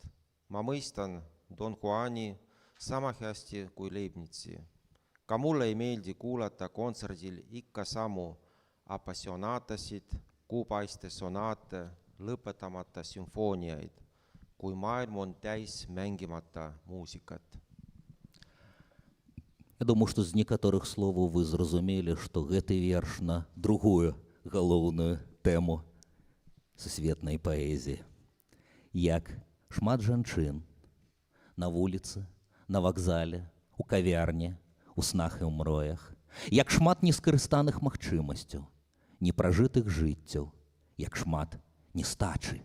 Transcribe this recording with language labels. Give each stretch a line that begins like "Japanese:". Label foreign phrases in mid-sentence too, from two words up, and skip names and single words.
Estonian: Ma mõistan Don Juani sama hästi kui Leibnizi. Ka mulle ei meeldi kuulata kontserdil ikka samu apassionaatasid, kuupaiste sonaate, lõpetamata sümfooniaid, kui maailm on täis mängimata muusikat.
Belarusian: Я думаю, што з некаторых словаў вы зразумелі, што гэты верш на другую галоўную тэму сусветнай паэзіі. Як шмат жанчын на вуліцы, на вакзале, у кавярні, у снах і ў мроях, як шмат нескарыстаных магчымасцяў, непражытых жыццяў, як шмат нестачы.